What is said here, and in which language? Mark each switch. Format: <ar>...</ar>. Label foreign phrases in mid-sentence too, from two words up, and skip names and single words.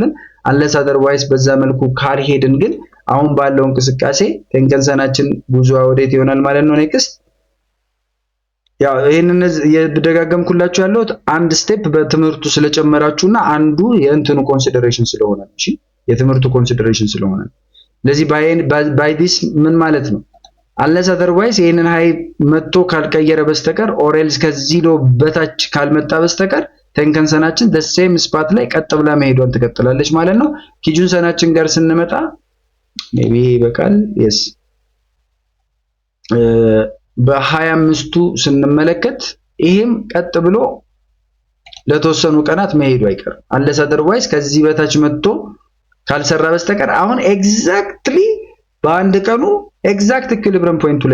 <en>unless otherwise</en> <am>በዛ መልኩ ካልሄድን ግን አሁን ባለው እንቅስቃሴ ቴንከንሰናችን ጉዞ ወዴት ይሆናል ማለት ነው ኔክስት ያው ይሄንን የደጋገምኩላችሁ ያለሁት አንድ ስቴፕ በትምህርቱ ስለጨመራችሁና አንዱ የእንትኑ ኮንሲደሬሽን ስለሆነ እሺ የትምህርቱ ኮንሲደሬሽን ስለሆነ ለዚህ</am> <en>by this</en> <am>ምን ማለት ነው</am> <en>unless otherwise</en> <am>ይሄንን ሃይ መጥቶ ካልቀየረ በስተቀር</am> <en>or else</en> <am>ከዚህ ሎ በታች ካልመጣ በስተቀር ቴንከንሰናችን</am> <en>the same spot</en> <am>ላይ ቀጥ ብላ መሄዷን ትቀጥላለች ማለት ነው ኪጁንሰናችን ጋር ስንመጣ ሜቢ በቃል yes በ25ቱ ስንመለከት ይሄም ቀጥ ብሎ ለተወሰኑ ቀናት መሄዱ አይቀርም</am> <en>unless otherwise</en> <am>ከዚህ በታች መጥቶ ካልሰራ በስተቀር አሁን ኤግዛክትሊ በአንድ ቀኑ</am> <en>exact equilibrium point</en> <am>ላይ</am>